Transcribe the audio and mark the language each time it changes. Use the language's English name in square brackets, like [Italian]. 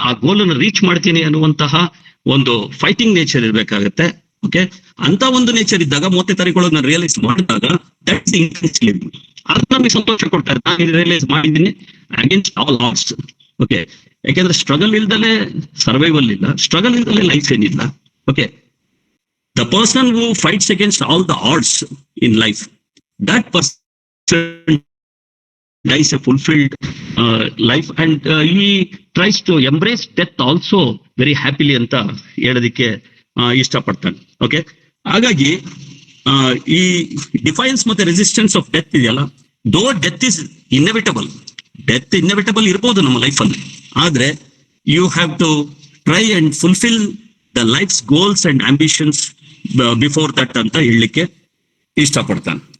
[Kannada] ಆ ಗೋಲ್ ಅನ್ನು ರೀಚ್ ಮಾಡ್ತೀನಿ ಅನ್ನುವಂತಹ ಒಂದು ಫೈಟಿಂಗ್ ನೇಚರ್ ಇರ್ಬೇಕಾಗತ್ತೆ. ಓಕೆ, ಅಂತ ಒಂದು ನೇಚರ್ ಇದ್ದಾಗ 30ನೇ ತಾರೀಕೊಳಗೆ ನಾನು ರಿಯಲೈಸ್ ಮಾಡಿದಾಗ [English] That's intense living. [Kannada] ಅದು ನಮಗೆ ಸಂತೋಷ ಕೊಡ್ತಾರೆ. ನಾನು ರಿಯಲೈಸ್ ಮಾಡಿದ್ದೀನಿ [English] Against all odds. [Kannada] ಓಕೆ, ಯಾಕೆಂದ್ರೆ ಸ್ಟ್ರಗಲ್ ಇಲ್ದಲೆ ಸರ್ವೈವಲ್ ಇಲ್ಲ, ಸ್ಟ್ರಗಲ್ ಇಲ್ದಲೆ ಲೈಫ್ ಏನಿಲ್ಲ. [English] okay, the person who fights against all the odds in life, that person dies a fulfilled life, and he tries to embrace death also very happily [Kannada] ಅಂತ ಹೇಳೋದಕ್ಕೆ ಇಷ್ಟಪಡ್ತಾನೆ. Okay, ಹಾಗಾಗಿ ಈ [English] defiance ಮತ್ತೆ resistance of death ಇದೆಯಲ್ಲ, though death is inevitable [Kannada] ಇರ್ಬೋದು ನಮ್ಮ ಲೈಫಲ್ಲಿ, ಆದ್ರೆ [English] you have to try and fulfil the life's goals and ambitions before that [Kannada] ಅಂತ ಹೇಳಲಿಕ್ಕೆ ಇಷ್ಟಪಡ್ತಾನೆ.